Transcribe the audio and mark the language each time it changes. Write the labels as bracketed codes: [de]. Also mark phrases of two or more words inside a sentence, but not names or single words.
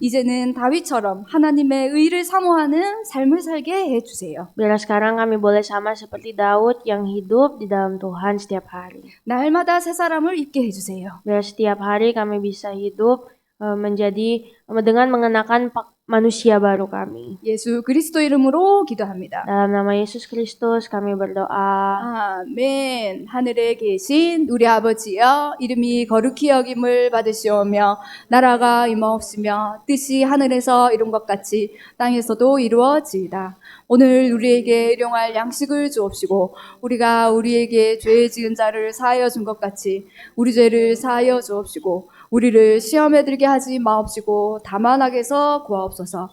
[ko] 이제는 다윗처럼 하나님의 의를 사모하는 삶을 살게 해주세요. [id] Biar sekarang kami boleh sama seperti Daud yang hidup di dalam Tuhan setiap hari. [ko] 날마다 새 사람을 입게 해주세요. [id] Biar setiap hari kami bisa hidup dengan mengenakan manusia baru kami. [ko] 예수 그리스도 이름으로 기도합니다. [id] Dalam nama Yesus Kristus kami berdoa. [ko] 아멘. 하늘에 계신 우리 아버지여, 이름이 거룩히 여김을 받으시오며 나라가 임하옵시며 뜻이 하늘에서 이룬 것 같이 땅에서도 이루어지이다. 오늘 우리에게 일용할 양식을 주옵시고 우리가 우리에게 죄 지은 자를 사하여 준 것 같이 우리 죄를 사하여 주옵시고 우리를 시험에 들게 하지 마옵시고 다만 악에서 구하옵소서.